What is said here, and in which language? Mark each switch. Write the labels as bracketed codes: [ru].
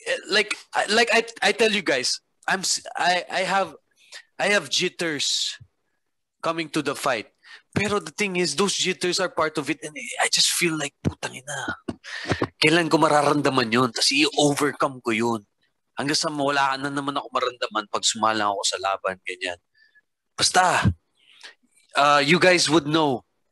[en] Like I tell you guys, I have jitters coming to the fight. Pero the thing is, those jitters are part of it and I just feel like, [tl] putang ina, kailan ko mararamdaman yun? Tapos i-overcome ko yun. Hanggang sa wala na naman ako maramdaman pag sumalang ako sa laban, ganyan. [en] Basta, you guys would know.